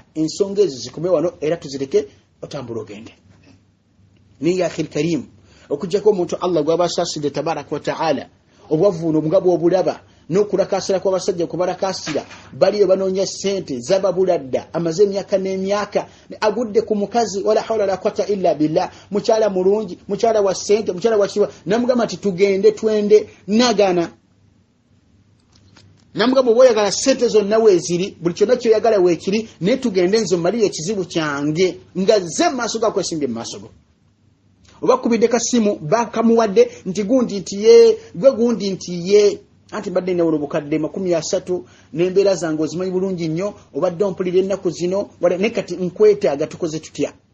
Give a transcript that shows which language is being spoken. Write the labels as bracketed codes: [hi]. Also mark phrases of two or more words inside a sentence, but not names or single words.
[lg] Ensonga ezo zikume wano era tuzireke otambula ogende. Ni [ar] يا أخي الكريم, [lg] okujjako omuntu Allah gw'abasaasire [ar] تبارك وتعالى [lg] obwavuuno nga bw'obulaba n'okulakaasira kw'abasajja kubalakaasira baliyo banoonya ssente zababuladda amaze emyaka n'emyaka agudde ku mukazi [ar] ولا حول لا قوة إلا بالله, [lg] mukyala mulungi, mukyala wa ssente, mukyala wa kiwa, namugamba nti tugende twende, nagana. Namugamba bwe oyagala ssente zonna weeziri, buli kyonna kyoyagala weekiri, naye tugende nze mmalire ekizibu kyange nga ze maaso ga kwesimbye mu maaso go. Oba kubidde kasimu bakamuwadde nti gundi nti ye, gwe gundi nti ye, anti badde ne obukadde 30 n'embeera zange ozimanyi bulungi nnyo, obadde ompulira ennaku zino wala ne kati nkwetaaga tukoze tutya.